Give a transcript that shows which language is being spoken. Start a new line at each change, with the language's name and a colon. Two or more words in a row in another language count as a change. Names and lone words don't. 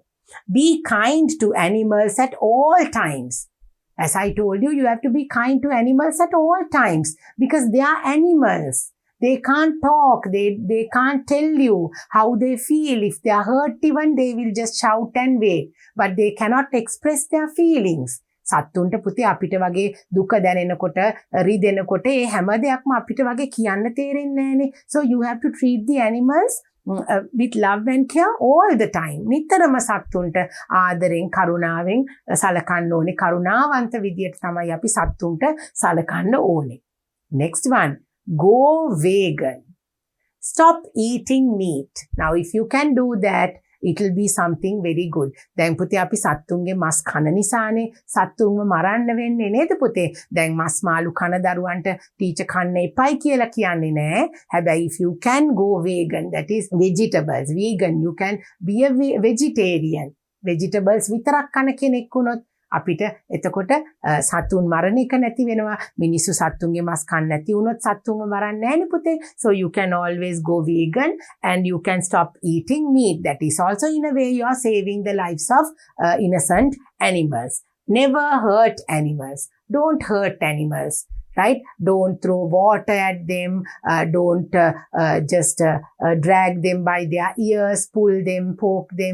English: Be kind to animals at all times. As I told you, you have to be kind to animals at all times because they are animals. They can't talk. They can't tell you how they feel. If they are hurt even, they will just shout and wait. But they cannot express their feelings.
Sinhala: සත්තුන්ට පුතේ අපිට වගේ දුක දැනෙනකොට රිදෙනකොට ඒ හැම දෙයක්ම අපිට වගේ කියන්න තේරෙන්නේ නැහනේ.
English: So you have to treat the animals with love and care all the time.
Sinhala: නිතරම සත්තුන්ට ආදරෙන් කරුණාවෙන් සලකන්න ඕනේ. කරුණාවන්ත විදියට තමයි අපි සත්තුන්ට සලකන්න ඕනේ.
English: Next one, go vegan. Stop eating meat. Now if you can do that, it will be something very good.
Sinhala: දැන් පුතේ අපි සත්තුන්ගේ මස් කන නිසානේ සත්තුන්ව මරන්න වෙන්නේ නේද පුතේ? දැන් මස් මාළු කන දරුවන්ට ටීචර් කන්න එපයි කියලා කියන්නේ නෑ.
English: හැබැයි if you can go vegan, that is vegetables, vegan, you can be a vegetarian.
Sinhala: Vegetables විතරක් කන කෙනෙක් වුණොත් අපිට එතකොට සතුන් මරණ එක නැති වෙනවා. මිනිස්සු සත්තුන්ගේ මස් කන්න නැති වුණොත් සත්තුන්ව මරන්නේ නැහැ නේ පුතේ.
English: So you can always go vegan and you can stop eating meat. That is also in a way you are saving the lives of innocent animals. Never hurt animals. Don't hurt animals. Right? Don't throw water at them. Don't just drag them by their ears, pull them, poke them.